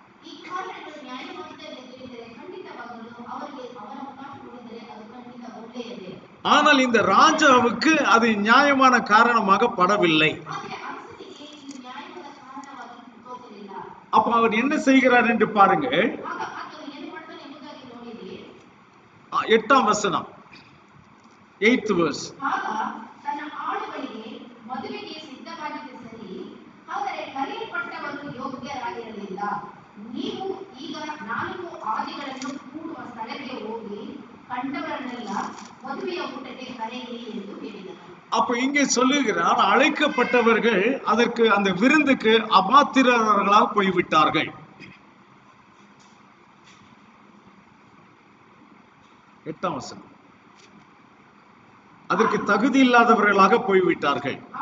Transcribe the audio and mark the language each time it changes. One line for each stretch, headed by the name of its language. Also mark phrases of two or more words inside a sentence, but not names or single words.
Tamil: ஆனால் இந்த ராஜாவுக்கு அது நியாயமான காரணமாக படவில்லை. அப்ப அவர் என்ன செய்கிறார் என்று பாருங்கள். 8ஆம் வசனம், 8th verse.
Kannada: ನೀವು ಈಗ ನಾಲ್ಕು ಆದಿಗಳನ್ನು ಕೂಡುವ ಸ್ಥಳಕ್ಕೆ ಹೋಗಿ ಕಂಡವರನ್ನೆಲ್ಲ ಮದುವೆಯ ಊಟಕ್ಕೆ ಕರೆಯಿರಿ ಎಂದು ಹೇಳಿದನು.
Tamil: அப்ப இங்கே சொல்லுகிறார், அழைக்கப்பட்டவர்கள் அதற்கு, அந்த விருந்துக்கு அபாத்திரர்களாக போய்விட்டார்கள். 8ஆம் வசனம், அதற்கு தகுதி இல்லாதவர்களாக போய்விட்டார்கள்.